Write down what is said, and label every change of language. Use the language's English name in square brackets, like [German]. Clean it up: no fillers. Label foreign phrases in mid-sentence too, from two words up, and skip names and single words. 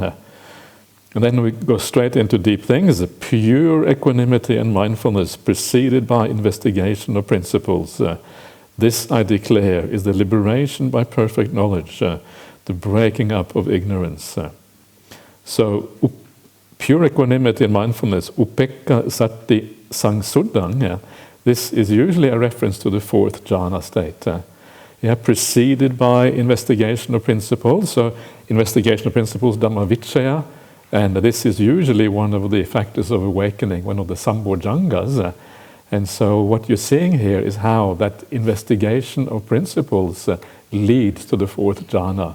[English] And then we go straight into deep things, pure equanimity and mindfulness preceded by investigation of principles. This, I declare, is the liberation by perfect knowledge, the breaking up of ignorance. So, pure equanimity and mindfulness, [Pali] upekka sati sangsuddhang, [English] this is usually a reference to the 4th jhana state. Preceded by investigation of principles. So, investigation of principles, [Pali] Dhamma Vicaya, [English] and this is usually one of the factors of awakening, one of the sambojjhangas. And so what you're seeing here is how that investigation of principles leads to the 4th jhana.